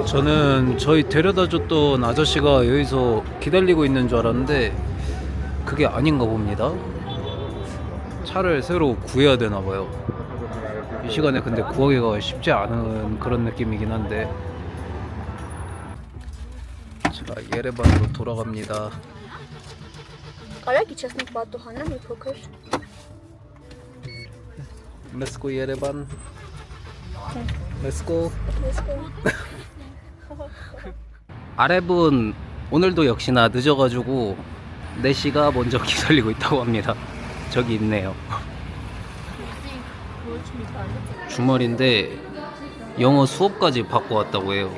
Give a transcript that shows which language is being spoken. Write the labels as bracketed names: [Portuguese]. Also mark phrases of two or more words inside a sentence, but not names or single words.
[Korean] 저는 저희 데려다 줬던 아저씨가 여기서 기다리고 있는 줄 알았는데 그게 아닌가 봅니다. 차를 새로 구해야 되나 봐요. 이 시간에 근데 구하기가 쉽지 않은 그런 느낌이긴 한데. 자, 예레반으로 돌아갑니다. [Russian] Коллеги, честно, батухана не покажешь. [English] Let's go 예레반. Let's go. [Korean] 아랩은 오늘도 역시나 늦어가지고 4시가 먼저 기다리고 있다고 합니다. 저기 있네요. 주말인데 영어 수업까지 받고 왔다고 해요.